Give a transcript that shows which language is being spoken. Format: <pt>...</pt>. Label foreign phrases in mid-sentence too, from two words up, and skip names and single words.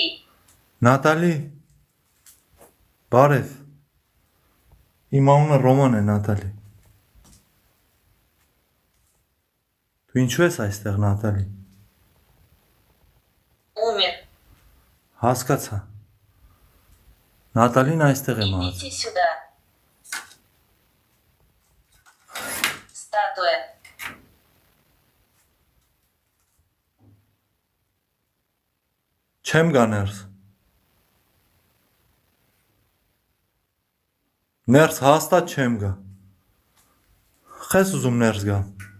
<hy>Նատալի։ Բարև։ Իմ անունը Ռոման է, Նատալի։ Դու ինչու ես այստեղ, Նատալի։</hy> <ru>Умер.</ru> <hy>Հասկացա։ Նատալին այստեղ է մահացել։</hy> <ru>Идите сюда. Статуя.</ru> <hy>Չեմ գա ներս։ Ներս հաստատ չեմ գա։ Խես ուզում ներս գամ։</hy>